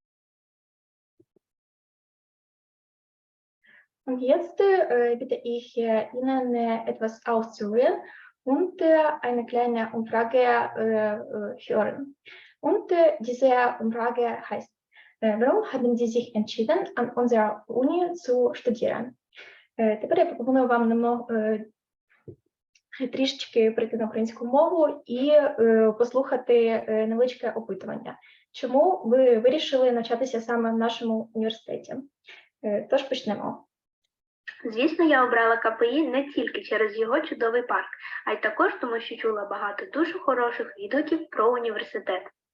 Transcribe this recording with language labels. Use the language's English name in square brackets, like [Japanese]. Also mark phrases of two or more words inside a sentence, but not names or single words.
[German] Und jetzt bitte ich Ihnen etwas auszuwählen und eine kleine Umfrage hören. Und diese Umfrage heißt, warum haben Sie sich entschieden, an unserer Uni zu studieren? [Ukrainian] Тепер я пропоную вам трішечки прийти на українську мову і послухати невеличке опитування. Чому ви вирішили навчатися саме в нашому університеті? Тож почнемо. Звісно, я обрала КПІ не тільки через його чудовий парк, а й також тому, що чула багато дуже хороших відгуків про університет.